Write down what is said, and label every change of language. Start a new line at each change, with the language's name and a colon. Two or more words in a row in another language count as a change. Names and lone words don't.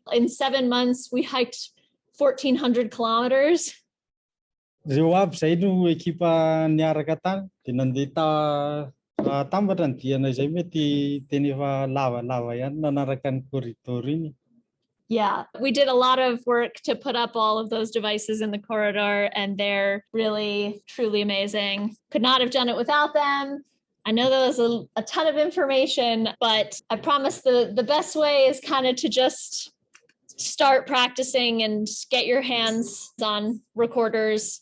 English: In 7 months, we hiked 1,400 kilometers.
Malagasy: Reo aby zay no ekipa niaraka tany dia nandeha tambatra ny diana izay mety teny efa lavalava ihany nanaraka ny corridor iny.
English: Yeah, we did a lot of work to put up all of those devices in the corridor, and they're really, truly amazing. Could not have done it without them. I know that was a ton of information, but I promise the best way is kind of to just start practicing and get your hands on recorders.